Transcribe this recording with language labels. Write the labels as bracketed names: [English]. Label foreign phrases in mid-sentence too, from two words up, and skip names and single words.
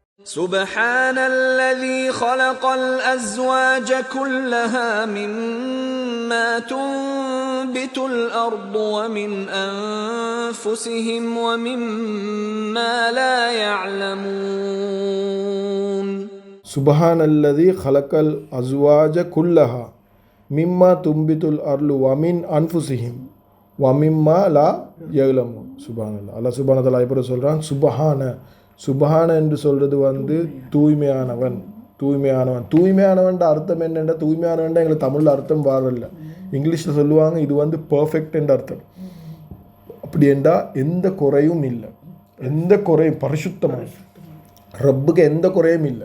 [Arabic] سبحان الذي خلق الأزواج كلها مما تنبت الأرض ومن أنفسهم ومما لا يعلمون سبحان الذي خلق الأزواج كلها مما تنبت الأرض ومن أنفسهم ومما لا يعلمون سبحان الله الله سبحانه وتعالى [Tamil] இப்போ சொல்றான் சுபஹான என்று சொல்கிறது தூய்மையானவன். தூய்மையானவன் அர்த்தம் என்னென்ன? தூய்மையானவன் எங்களுக்கு தமிழில் அர்த்தம் வரல. இங்கிலீஷில் சொல்லுவாங்க இது பர்ஃபெக்ட் என்ற அர்த்தம். அப்படி என்றால் எந்த குறையும் இல்லை, எந்த குறையும் பரிசுத்தமாக ரப்புக்கு எந்த குறையும் இல்லை.